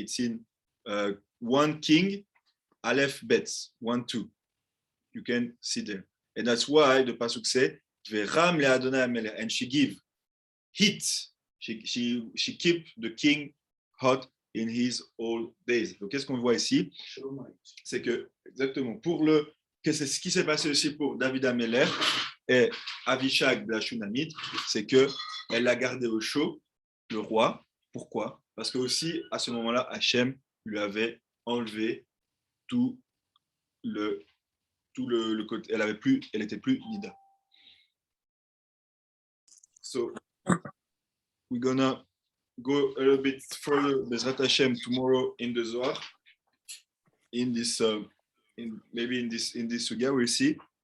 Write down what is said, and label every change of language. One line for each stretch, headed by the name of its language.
English: It's in 1 King, Aleph Bets, 1-2. You can see there. And that's why the Pasuk said,
Hebrew: Veram leAdonai Ameler,
English: and she give heat. She keep the king hot in his old days.
French: Donc, qu'est-ce qu'on voit ici? C'est que, exactement, c'est ce qui s'est passé aussi pour David Ameler et Avishag de la Shunamite, c'est qu'elle l'a gardé au chaud, le roi. Pourquoi? Parce que aussi, à ce moment-là, Hachem lui avait enlevé tout le côté. Elle était plus Nida.
English: So, we're gonna go a little bit further, Bezrat Hashem, tomorrow in the Zohar, in this, maybe in this sugya, we'll see.